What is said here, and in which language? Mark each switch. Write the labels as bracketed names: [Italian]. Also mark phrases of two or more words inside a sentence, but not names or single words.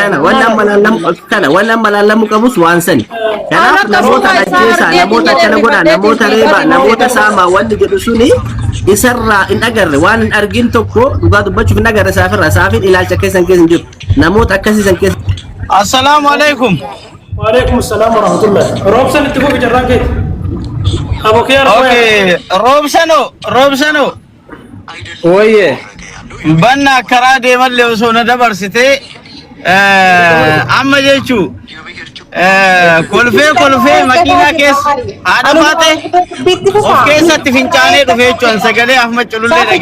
[Oromo] kana waan amma laallamu qabus waan sani kanaaf namoota ajjeesaa namoota akkana godhaa namoota reebaa namoota saamaa wanni jedhu suni isarraa hin agarre waan hin argin tokko dhugaa dubbachuuf hin agarre saafin ilaalcha keessan keessa hin jiru namoota akkasiisan keessa. [Arabic] السلام عليكم. وعليكم السلام ورحمة الله. [Oromo] Roobsan itti fufi jarraan keeti. [English] Okay, Robsano. [Oromo] Oye. Banna karaa deemalle osoo na dabarsite amma jechu kolfee makiinaa keessa haadha baate of keessatti fincaanee dhufe jechuun sagalee Ahmad Culullee dhage.